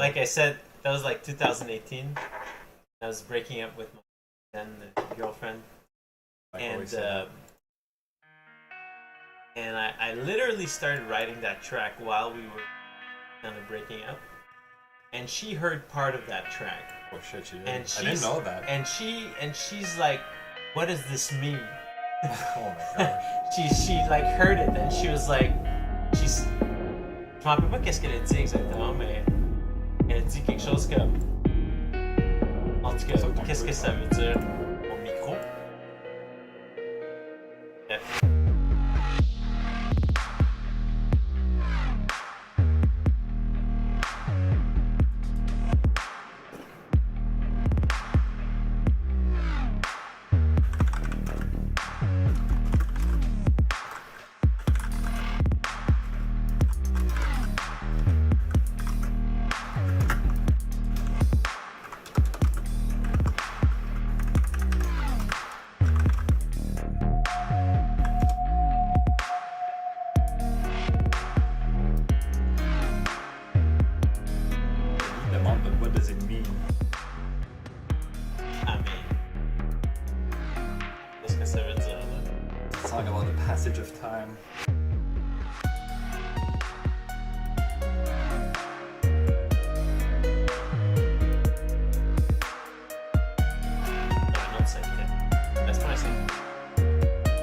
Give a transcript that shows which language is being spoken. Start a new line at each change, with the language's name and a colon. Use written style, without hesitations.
English: Like I said, that was like 2018. I was breaking up with my then girlfriend, and I literally started writing that track while we were kind of breaking up. and she heard part of that track. Oh shit, she did. And I didn't know that. And she's like, "What does this mean?" Oh my gosh. She like heard it, and she was like, she's.
French: Je me rappelle pas qu'est-ce qu'elle a dit exactement, mais elle a dit quelque chose comme. En tout cas, qu'est-ce que ça veut dire au micro?
English: Yeah. But what does it mean? I mean,
French: qu'est-ce que ça veut dire là?
English: It's a song about the passage of time.
French: Un autre secret. Laisse-moi essayer.